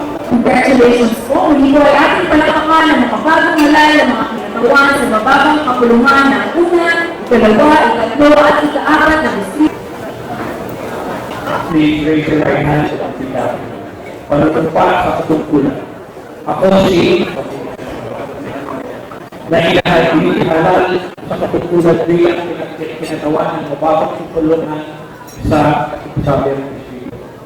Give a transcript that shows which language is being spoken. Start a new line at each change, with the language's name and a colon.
Filipino: Congratulations po! Muli po ay ating palakpakan ng makabagong halal ng mga kinatawan sa mababang kapulungan ng una, ikalawa, ikatlo at ika-apat na distrito.
English: Please raise your right hand and repeat after me.
Filipino: Panunumpa sa katungkulan. Ako si na inahalal sa katungkulan bilang pinagawa ng mababang kapulungan sa sabi ng distrito.